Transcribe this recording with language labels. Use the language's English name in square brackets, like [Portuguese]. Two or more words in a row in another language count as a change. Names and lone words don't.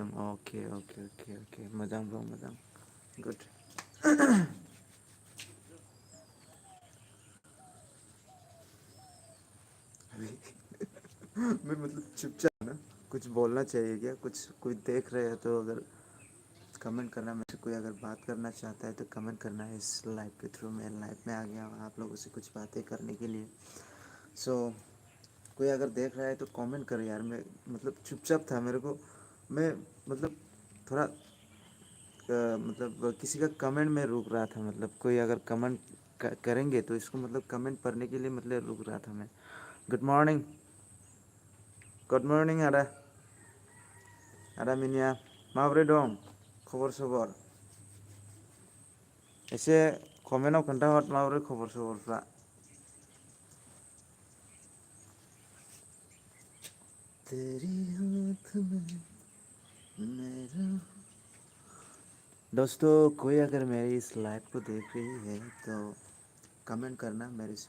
[Bodo] अके अके अके अके, मोजां ब्र, मोजां, गुड। [Hindi] मैं मतलब चुपचाप ना, कुछ बोलना चाहिए क्या? कुछ कोई देख रहे हैं तो अगर कमेंट करना, मुझसे कोई अगर बात करना चाहता है तो कमेंट करना है। इस लाइव के थ्रू मैं लाइव में आ गया हूँ आप लोगों से कुछ बातें करने के लिए। सो कोई अगर देख रहा है तो कमेंट कर यार। मैं मतलब चुपचाप था, मेरे को मैं मतलब थोड़ा मतलब किसी का कमेंट में रुक रहा था। मतलब कोई अगर कमेंट करेंगे तो इसको मतलब कमेंट पढ़ने के लिए मतलब रुक रहा था मैं। [English] Good morning, good morning [Bodo] आदा, आदा मिनिया, माबोरै दं खबर सबर? एसे कमेन्टआव खोन्थाहर माबोरै खबर सबरफ्रा। [Hindi] तेरी हाथ में मेरा। दोस्तों कोई अगर मेरी इस लाइव को देख रही है तो कमेंट करना मेरे से।